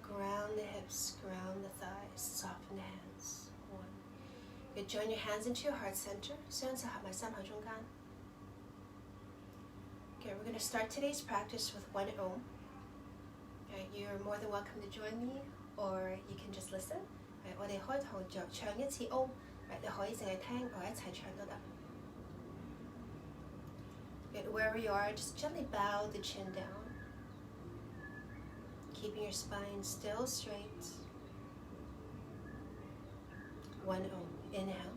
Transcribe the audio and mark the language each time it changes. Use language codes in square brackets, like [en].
[en] Ground the hips, ground the thighs, soften the hands. 1. Good. Join your hands into your heart center. [yue] 雙手合埋心口中間。 [en] Okay, we're going to start today's practice with one Om. Okay, you're more than welcome to join me, or you can just listen. [yue] Okay, 我哋開頭就唱一次 Om. Right, 你可以淨係聽，或一齊唱都得。 [en] Good. Wherever you are, just gently bow the chin down, keeping your spine still straight. 1 O. Inhale.